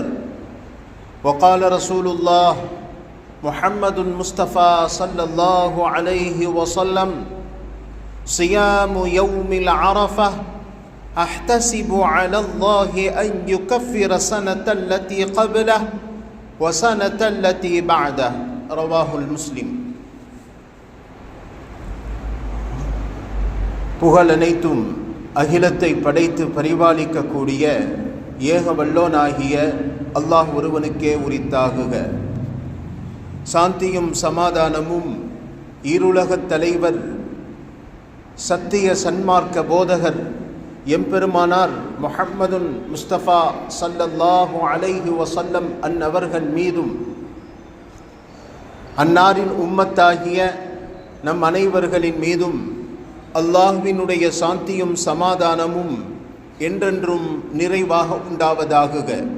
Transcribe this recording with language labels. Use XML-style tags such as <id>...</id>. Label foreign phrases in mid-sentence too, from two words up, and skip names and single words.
<ar>وقال رسول الله محمد مصطفى صلى الله عليه وسلم: صيام يوم العرفة أحتسب على الله أن يكفر سنة التي قبله وسنة التي بعده. رواه المسلم.</ar> <ta>புகழ் அனைத்தும் அகிலத்தை படைத்து பரிபாலிக்கக்கூடிய ஏக வல்லோனாகிய அல்லாஹ் ஒருவனுக்கே உரித்தாகுக. சாந்தியும் சமாதானமும் ஈருலகத் தலைவர் சத்திய சன்மார்க்க போதகர் எம்பெருமானார் முஹம்மதுன் முஸ்தபா</ta> <ar>صلى الله عليه وسلم</ar> <ta>அன்னவர்கள் மீதும் அன்னாரின் உம்மத்தாகிய நம் அனைவர்களின் மீதும் அல்லாஹ்வினுடைய சாந்தியும் சமாதானமும் என்றென்றும் நிறைவாக உண்டாவதாகுக.</ta>